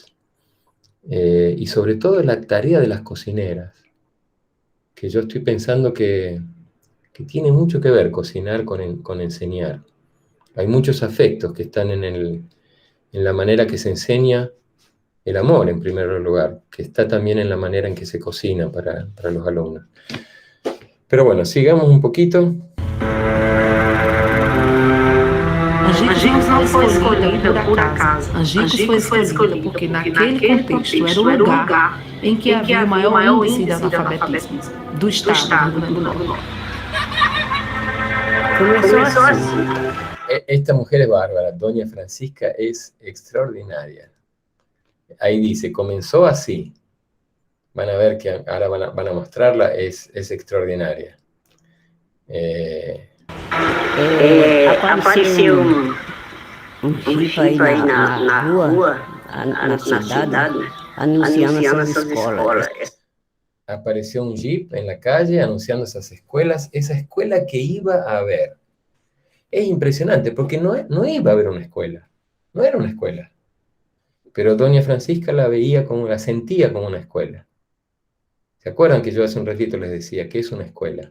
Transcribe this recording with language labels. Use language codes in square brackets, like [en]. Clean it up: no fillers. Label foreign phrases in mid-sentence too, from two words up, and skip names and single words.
[es] Y sobre todo la tarea de las cocineras, que yo estoy pensando que tiene mucho que ver cocinar con enseñar. Hay muchos afectos que están en la manera que se enseña el amor, en primer lugar, que está también en la manera en que se cocina para los alumnos. Pero bueno, sigamos un poquito. [pt] Angicos não foi escolhido por acaso. Angicos foi escolhido porque naquele contexto era o lugar em que havia o maior índice de analfabetismo do estado do Rio Grande do Norte. [es] Comenzó así. Esta mujer es bárbara, doña Francisca es extraordinaria. Ahí dice, comenzó así. Van a ver que ahora van a mostrarla, es extraordinaria. [pt] Apareceu Chico aí na rua, na cidade, anunciando essas escolas. [es] Apareció un jeep en la calle anunciando esas escuelas, esa escuela que iba a haber. Es impresionante, porque no iba a haber una escuela, no era una escuela. Pero doña Francisca la sentía como una escuela. ¿Se acuerdan que yo hace un ratito les decía que es una escuela?